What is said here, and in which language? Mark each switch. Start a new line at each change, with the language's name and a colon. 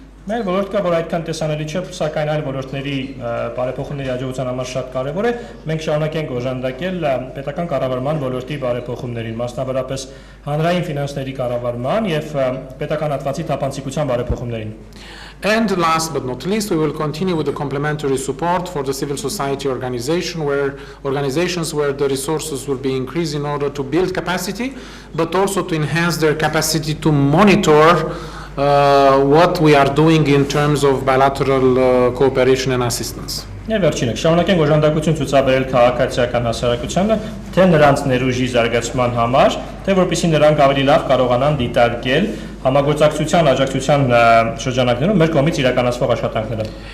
Armenian: Մեր ոլորտ կա, որ այդքան տեսանելի չէ, սակայն այլ ոլորտների բարեփոխումների հաջողության համար շատ կարևոր է։ Մենք շարունակենք օժանդակել պետական կառավարման ոլորտի բարեփոխումներին, մասնավորապես հանրային ֆինանսների կառավարման եւ պետական հատվածի թափանցիկության բարեփոխումներին։
English: And last but not least, we will continue with the complementary support for the civil society organizations where the resources will be increased in order to build capacity, but also to enhance their capacity to monitor what we are doing in terms of bilateral cooperation and assistance.
Armenian: Վերջինը շարունակենք օժանդակություն ցուցաբերել քաղաքացիական հասարակությանը, թե նրանց ներուժի զարգացման համար, թե որպեսզի նրանք ավելի լավ կարողանան դիտարկել համագործակցության աջակցության շրջանակներում մեր կողմից իրականացվող աշխատանքները։